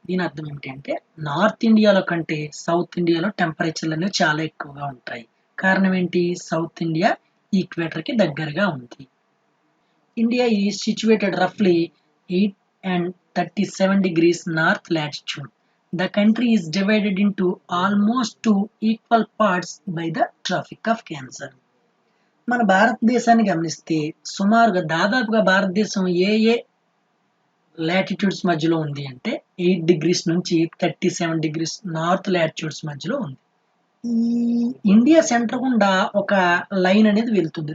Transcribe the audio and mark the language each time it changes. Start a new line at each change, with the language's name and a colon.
Telugu: దీని అర్థం ఏంటి అంటే నార్త్ ఇండియాలో కంటే సౌత్ ఇండియాలో టెంపరేచర్లు అనేవి చాలా ఎక్కువగా ఉంటాయి. కారణం ఏంటి, సౌత్ ఇండియా ఈక్వేటర్కి దగ్గరగా ఉంది.
English: India is situated రఫ్లీ 8 and 37 degrees north latitude. The country is divided into almost 2 equal parts by the Tropic of Cancer.
Telugu: మన భారతదేశాన్ని గమనిస్తే సుమారుగా దాదాపుగా భారతదేశం ఏ లాటిట్యూడ్స్ మధ్యలో ఉంది అంటే 8 degrees నుంచి 37 degrees నార్త్ లాటిట్యూడ్స్ మధ్యలో ఉంది. ఈ ఇండియా సెంటర్ గుండా ఒక లైన్ అనేది వెళ్తుంది.